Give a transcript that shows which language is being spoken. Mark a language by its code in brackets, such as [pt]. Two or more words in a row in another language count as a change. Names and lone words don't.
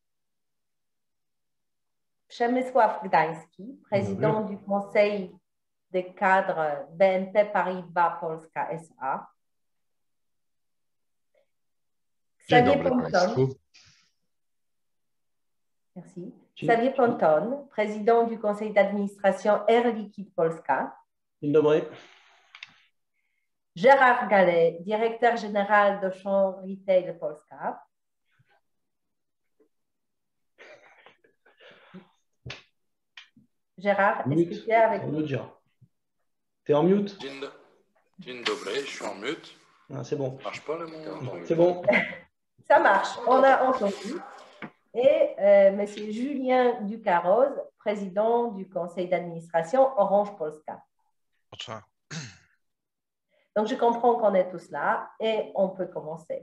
[fr] Przemysław Gdański, président du Conseil des cadres BNP Paribas Polska S.A. Xavier Ponton. Merci. Xavier Ponton, président du conseil d'administration Air Liquide Polska. [pl] Dzień dobry. [fr] Gérard Gallet, directeur général d'Auchan Retail Polska. Gérard, est-ce que tu es avec nous? Tu es en mute? [pl] Dzień dobry, [fr] je suis en mute. Ah, c'est bon. Ça marche pas, là, mon... C'est bon. Ça marche, on a entendu. Et M. Julien Ducarroz, président du conseil d'administration Orange Polska. Bonsoir. Donc, je comprends qu'on est tous là et on peut commencer.